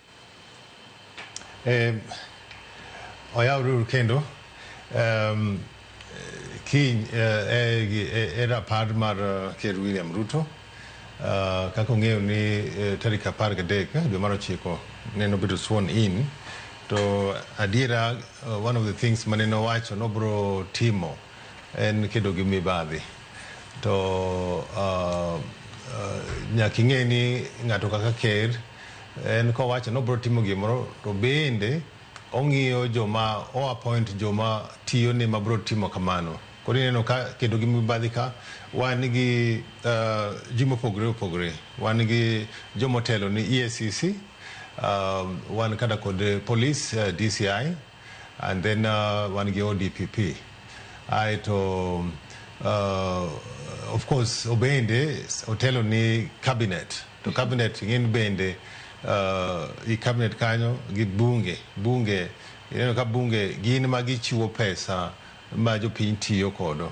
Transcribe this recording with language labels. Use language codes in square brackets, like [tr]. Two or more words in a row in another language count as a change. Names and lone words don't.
[luo] Oyawru kendo kiny era par mar Ker William Ruto kako ng'eyo ni tarik 13 dwe mar 9 neno bedo [en] sworn in [luo] to adiera [en] one of the things [luo] maneno wacho nobro timo en kedo gi mibadhi to nyaka ing'e ni ng'ato kaka ker en kowacho nobro timo gimoro to bende ong'iyo joma appoint joma tiyo ne mabro timo kamano. Koro ineno ka kedo gi mibadhi ka wan gi ji mopogore opogore, wan gi jomotelo ni EACC, wan kada kod police DCI [en] and then [luo] wan gi ODPP. Aito [en] of course [luo] obende otelo ni cabinet to cabinet ngin bende i cabinet kanyo gi bunge ineno ka bunge gin magichiwo pesa ma jopiny tiyo kodo.